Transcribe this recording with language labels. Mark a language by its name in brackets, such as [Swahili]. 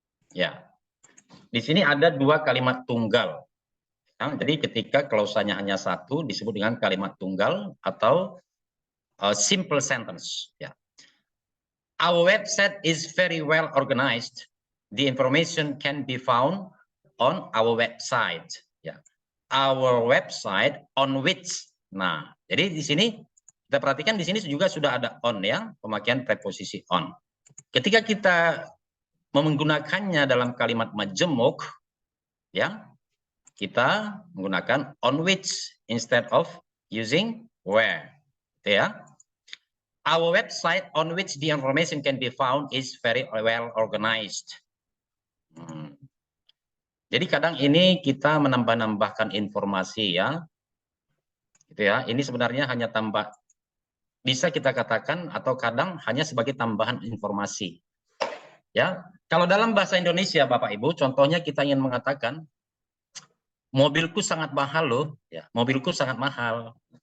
[Indonesian] Ya, di sini ada dua kalimat tunggal. Ya, jadi ketika klausanya hanya satu disebut dengan kalimat tunggal atau simple sentence. Ya. [English] Our website is very well organized. The information can be found on our website. [Indonesian] Ya. [English] Our website on which. [Indonesian] Nah, jadi di sini kita perhatikan di sini juga sudah ada on ya, pemakaian preposisi on. Ketika kita menggunakannya dalam kalimat majemuk, ya, kita menggunakan [English] on which instead of using where, [Indonesian] ya. [English] Our website on which the information can be found is very well organized. [Indonesian] Jadi kadang ini kita menambah-nambahkan informasi ya, gitu ya. Ini sebenarnya hanya tambah, bisa kita katakan atau kadang hanya sebagai tambahan informasi. Ya, kalau dalam bahasa Indonesia Bapak Ibu, contohnya kita ingin mengatakan mobilku sangat mahal loh, ya, mobilku sangat mahal.